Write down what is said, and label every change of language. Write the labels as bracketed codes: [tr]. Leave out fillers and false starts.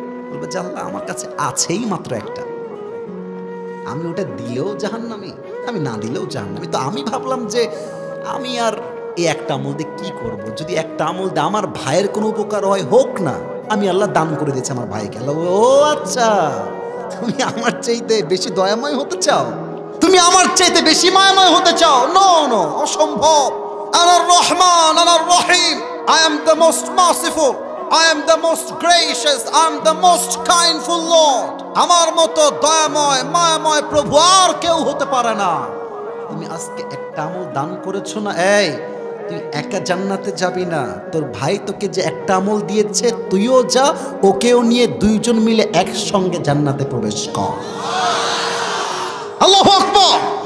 [bn] বলবে যে আল্লাহ আমার কাছে আছেই মাত্র একটা, আমি ওটা দিলেও জাহান্নামী, আমি না দিলেও জাহান্নামী, তো আমি ভাবলাম যে আমি আর এই একটা আমল দিয়ে কি করব, যদি একটা আমল দিয়ে আমার ভাইয়ের কোনো উপকার হয় হোক না, আমি আল্লাহ দান করে দিয়েছি আমার ভাইকে। আল্লাহ ও আচ্ছা, তুমি আমার চাইতে বেশি দয়াময় হতে চাও, তুমি আমার চাইতে বেশি মায়াময় হতে চাও? নো নো, অসম্ভব। [ar] আনার রহমান, আনার রহিম, [en] I am the most merciful, I am the most gracious, I am the most kindful Lord. [bn] আমার মতো দয়াময় মায়াময় প্রভু আর কেউ হতে পারে না। তুমি আজকে একটা আমল দান করেছো না, এই তুই একা জান্নাতে যাবি না, তোর ভাই তোকে যে একটা আমল দিয়েছে তুইও যা, ওকেও নিয়ে দুইজন মিলে একসঙ্গে জান্নাতে প্রবেশ কর। আল্লাহু আকবার।